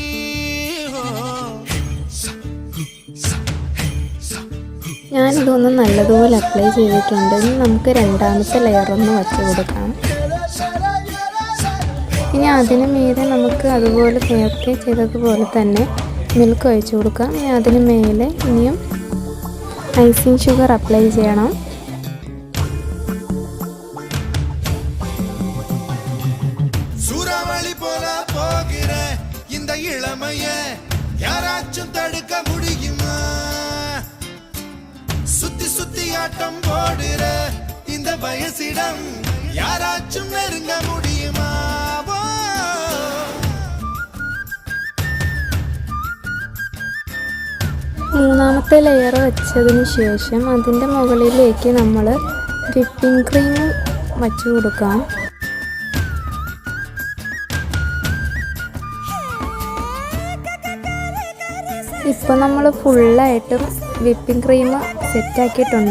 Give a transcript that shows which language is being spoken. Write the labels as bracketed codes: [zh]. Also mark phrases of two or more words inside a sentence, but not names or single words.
[ml] ഞാനിതൊന്ന് നല്ലതുപോലെ അപ്ലൈ ചെയ്തിട്ടുണ്ട്. ഇനി നമുക്ക് 2ാമത്തെ ലെയറൊന്ന് വച്ച് കൊടുക്കാം. ഇനി അതിന് മീതെ നമുക്ക് അതുപോലെ നേരത്തെ ചെയ്തതുപോലെ തന്നെ മിൽക്ക് ഒഴിച്ച് കൊടുക്കാം. ഇനി അതിന് മേലെ ഇനിയും [en] icing sugar [ml] അപ്ലൈ ചെയ്യണം. [ta] சூறாவளி போல போகிற இந்த இளமைய யாராச்சும் தடுக்க முடியுமா? சுத்தி சுத்தி ஆட்டம் போடுற இந்த வயசிடம் யாராச்சும் நெருங்க முடியுமா? [ml] മൂന്നാമത്തെ ലെയർ വെച്ചതിന് ശേഷം അതിൻ്റെ മുകളിലേക്ക് നമ്മൾ [en] whipping cream [ml] വച്ച് കൊടുക്കാം. ഇപ്പോൾ നമ്മൾ ഫുള്ളായിട്ടും [en] whipping cream [ml] സെറ്റാക്കിയിട്ടുണ്ട്.